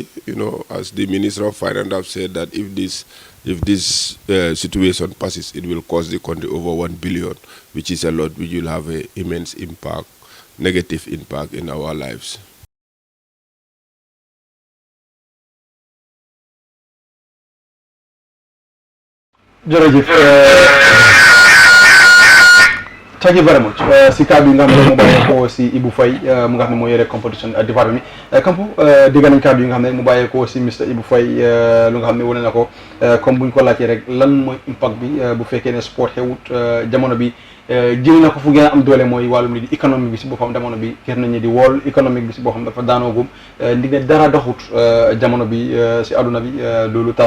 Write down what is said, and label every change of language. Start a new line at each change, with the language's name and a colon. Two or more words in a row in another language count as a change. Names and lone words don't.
English: As the Minister of Finance have said that if this situation passes, it will cost the country over 1 billion, which is a lot, which will have an immense impact, negative impact in our lives.
Wolof: jërëjëf
English: thank you very much
Wolof: si kàddu yi nga xam ne mu bàyyeekoo si Ibou Faye mu nga xam ne moo yore competition département bi Kampo dégg nañ kàddu yi nga xam ne mu bàyyeekoo si Mr Ibou Faye lu nga xam ne wane na ko comme buñ ko laajtee rek lan mooy impact bi bu fekkee ne sport xewut jamono bi jël na ko fu gën a am doole mooy wàllum li di économique bi si boppam jamono bi gis nañu di wool économique bi si boppam dafa daanoogum ndig ne dara doxut jamono bi si àdduna bi loolu tax